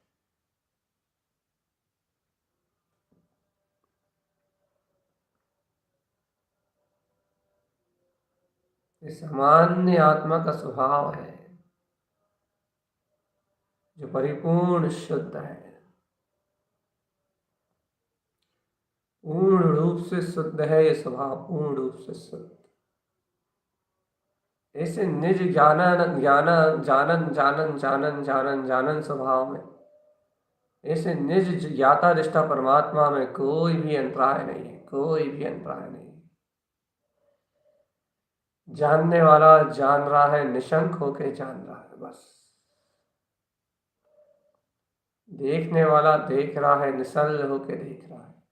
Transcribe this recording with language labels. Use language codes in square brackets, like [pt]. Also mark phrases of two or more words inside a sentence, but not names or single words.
[hi] ये सामान्य आत्मा का स्वभाव है जो परिपूर्ण शुद्ध है, पूर्ण रूप से शुद्ध है। ये स्वभाव पूर्ण रूप से शुद्ध। ऐसे निज ज्ञानन ज्ञानन जानन जानन जानन जानन जानन स्वभाव में, ऐसे निज ज्ञाता दृष्टा परमात्मा में कोई भी अंतराय नहीं है, कोई भी अंतराय नहीं। जानने वाला जान रहा है, निशंक होके जान रहा है बस। देखने वाला देख रहा है, निश्चल होके देख रहा है।